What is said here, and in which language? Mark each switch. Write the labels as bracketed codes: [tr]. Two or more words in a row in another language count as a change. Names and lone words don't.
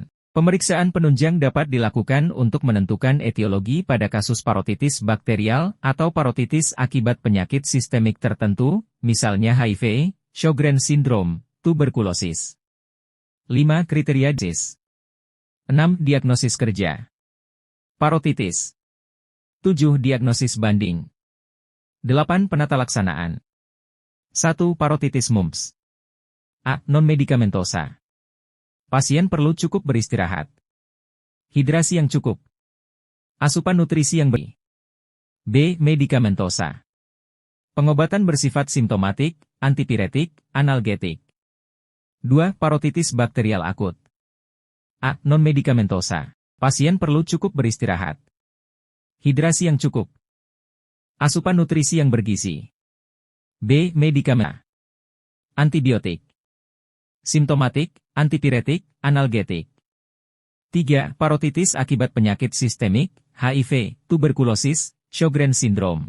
[id] Pemeriksaan penunjang dapat dilakukan untuk menentukan etiologi pada kasus parotitis bakterial atau parotitis akibat penyakit sistemik tertentu, misalnya HIV, Sjogren's syndrome, tuberkulosis. 5. Kriteria disease. 6. Diagnosis kerja. Parotitis. 7. Diagnosis banding. 8. Penata laksanaan. 1. Parotitis mumps. A. Non-medikamentosa. Pasien perlu cukup beristirahat. Hidrasi yang cukup. Asupan nutrisi yang baik. B. Medikamentosa. Pengobatan bersifat simptomatik, antipiretik, analgetik. 2. Parotitis bakterial akut. A. Non-medikamentosa. Pasien perlu cukup beristirahat. Hidrasi yang cukup. Asupan nutrisi yang bergizi. B. Medikamen. Antibiotik. Simptomatik, antipiretik, analgetik. 3. Parotitis akibat penyakit sistemik, HIV, tuberkulosis, Sjogren's syndrome.